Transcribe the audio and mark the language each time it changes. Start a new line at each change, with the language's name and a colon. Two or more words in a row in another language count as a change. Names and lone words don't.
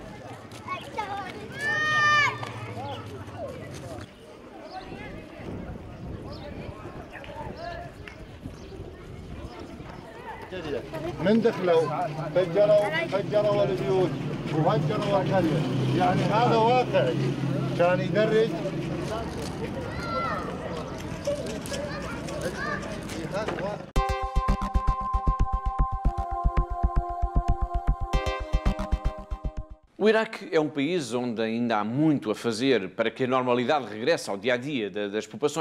Arabic: من دخلوا فجروا البيوت وهجروا القرية. يعني هذا واقعي كان يدرج.
Portuguese: O Iraque é um país onde ainda há muito a fazer para que a normalidade regresse ao dia-a-dia das populações.